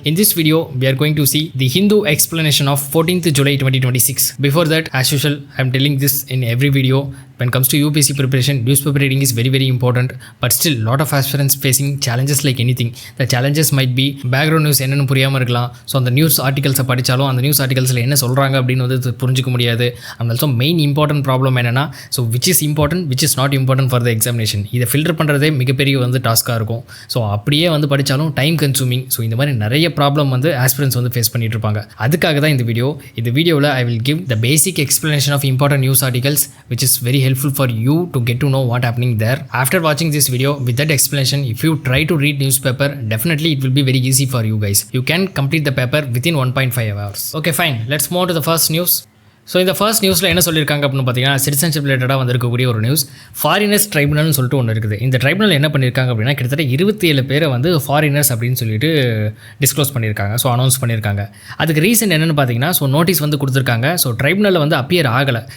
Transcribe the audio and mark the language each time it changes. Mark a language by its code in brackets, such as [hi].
[en] In this video, we are going to see the Hindu explanation of 14th July 2026. Before that, as usual, I am telling this in every video. When it comes to UPSC preparation, newspaper reading is very important. But still, lot of aspirants facing challenges like anything. The challenges might be background news [ta] என்னன்னு புரியாம இருக்கலாம். So அந்த news ஆர்டிகல்ஸை படித்தாலும் அந்த news ஆர்டிகல்ஸில் என்ன சொல்கிறாங்க அப்படின்னு வந்து புரிஞ்சிக்க முடியாது. [en] And also main important problem என்னென்னா, so which is important which is not important for the examination. [ta] இதை ஃபில்டர் பண்ணுறதே மிகப்பெரிய வந்து டாஸ்க்காக இருக்கும். ஸோ அப்படியே வந்து படித்தாலும் டைம் கன்சூமிங். ஸோ இந்த மாதிரி நிறைய ப்ராப்ளம் வந்து ஆஸ்பிரன்ஸ் வந்து ஃபேஸ் பண்ணிட்டு இருப்பாங்க. அதுக்காக தான் இந்த வீடியோவில் [en] I will give the basic explanation of important news articles which is very helpful for you to get to know what happening there. After watching this video with that explanation, if you try to read newspaper, definitely it will be very easy for you guys. You can complete the paper within 1.5 hours. Okay fine, let's move to the first news. [ta] So இந்த first நியூஸில் என்ன சொல்லியிருக்காங்க அப்படின்னு பார்த்தீங்கன்னா, citizenship ரிலேட்டடாக வந்திருக்கக்கூடிய ஒரு news. Foreigners ட்ரைபுனல்னு சொல்லிட்டு ஒன்று இருக்குது. இந்த ட்ரைபுனல் என்ன பண்ணியிருக்காங்க அப்படின்னா, கிட்டத்தட்ட 27 பேரை வந்து ஃபாரினர்ஸ் அப்படின்னு சொல்லிட்டு டிஸ்க்ளோஸ் பண்ணியிருக்காங்க. ஸோ அனௌன்ஸ் பண்ணியிருக்காங்க. அதுக்கு ரீசன் என்னென்னு பார்த்தீங்கன்னா, ஸோ நோட்டீஸ் வந்து கொடுத்துருக்காங்க. ஸோ ட்ரைபுனலில் வந்து அப்பியர் ஆகலை.